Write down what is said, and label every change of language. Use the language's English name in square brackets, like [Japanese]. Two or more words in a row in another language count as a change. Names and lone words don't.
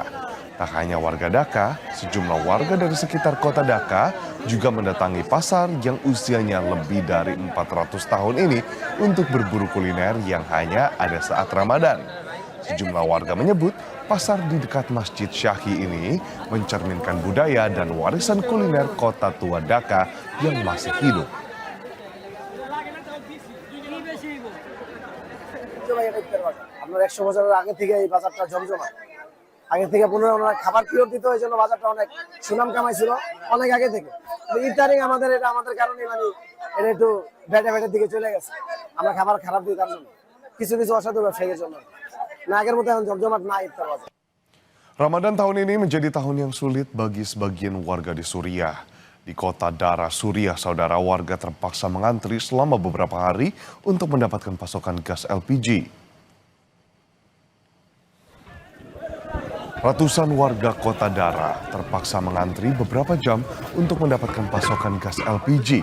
[Indonesian] Tak hanya warga Dhaka, sejumlah warga dari sekitar kota Dhaka juga mendatangi pasar yang usianya lebih dari 400 tahun ini untuk berburu kuliner yang hanya ada saat Ramadan. Sejumlah warga menyebut pasar di dekat Masjid Syahi ini mencerminkan budaya dan warisan kuliner kota tua Dhaka yang masih hidup. [Bangla] আপনার 100 বছরের আগে থেকে এই বাজারটা জমজমাট। আগে থেকে ওনারা খাবার পিওর দিত, এই জন্য বাজারটা অনেক সুনাম কামাইছিল অনেক আগে থেকে। ইদানিং আমাদের কারণে মানে এটা একটু ব্যাটের দিকে চলে গেছে। আমরা খাবার খারাপ দিই তার জন্য, কিছু অসাধু ব্যবসায়ীর জন্য। না আগের মতো এখন জমজমাট না ইফতার বাজার। [Indonesian] Ramadan tahun ini menjadi tahun yang sulit bagi sebagian warga di Suriah. Di kota Dara, Suriah, saudara warga terpaksa mengantri selama beberapa hari untuk mendapatkan pasokan gas LPG. Ratusan warga kota Dara terpaksa mengantri beberapa jam untuk mendapatkan pasokan gas LPG.